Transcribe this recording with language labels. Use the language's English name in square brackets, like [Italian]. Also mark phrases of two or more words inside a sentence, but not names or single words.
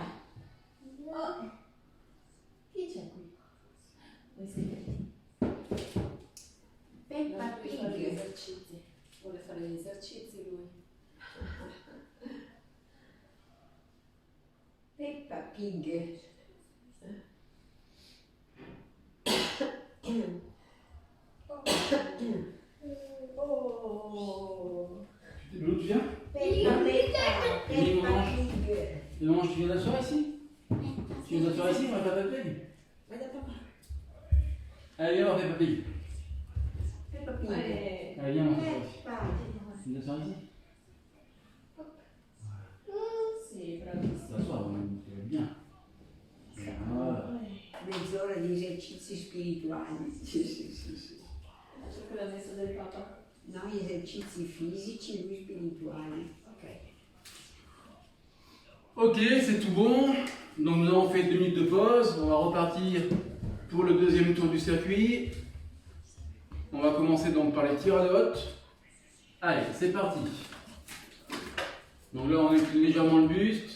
[Italian] Oh. Chi c'è qui? Voi siete? Peppa Peppa Pig. Fare gli esercizi. Vuole fare gli esercizi lui. Peppa Pig. Oh. [French] D'où tu viens? Peppa Pig. Et maman, tu viens d'asseoir ici? Tu viens d'asseoir ici, on va faire Peppa Pig? [Italian] Guarda papà. [French] Allez, viens, on va faire Peppa Pig. Peppa Pig. Ouais. Allez, viens, on va s'asseoir ici. Peppa. Tu viens d'asseoir ici? [Italian] Sì, bravissimo. [French] S'asseoir, tu vas bien. Voilà. [Italian] Mezz'ora di esercizi spirituali. Sì, sì, sì, sì. C'è quella messa del Papa. Noi esercizi fisici, lui spirituali. Ok. [French] Ok, c'est tout bon. Donc nous avons fait 2 minutes de pause. On va repartir pour le deuxième tour du circuit. On va commencer donc par les tirs à la hotte. Allez, c'est parti. Donc là, on incline légèrement le buste.